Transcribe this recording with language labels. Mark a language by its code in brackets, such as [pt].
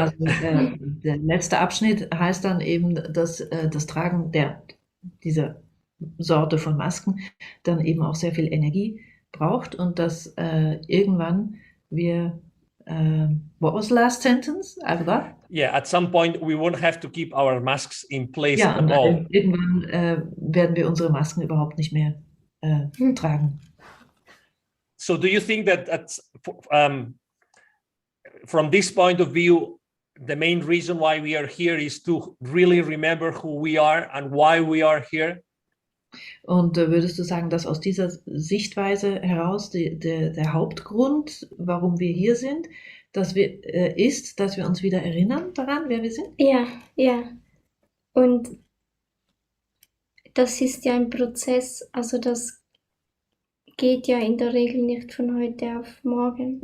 [de] Also der letzte Abschnitt heißt dann eben, dass das Tragen dieser Sorte von Masken dann eben auch sehr viel Energie braucht und dass irgendwann wir [en] what was the last sentence? I forgot. Yeah, at some point we won't have to keep our masks in place [de] Ja, [en] at all. [de] Irgendwann werden wir unsere Masken überhaupt nicht mehr tragen. [en] So do you think that from this point of view, the main reason why we are here is to really remember who we are and why we are here? [de] Und würdest du sagen, dass aus dieser Sichtweise heraus der Hauptgrund, warum wir hier sind, ist, dass wir uns wieder erinnern daran, wer wir sind? Ja. Und das ist ja ein Prozess, also das geht ja in der Regel nicht von heute auf morgen.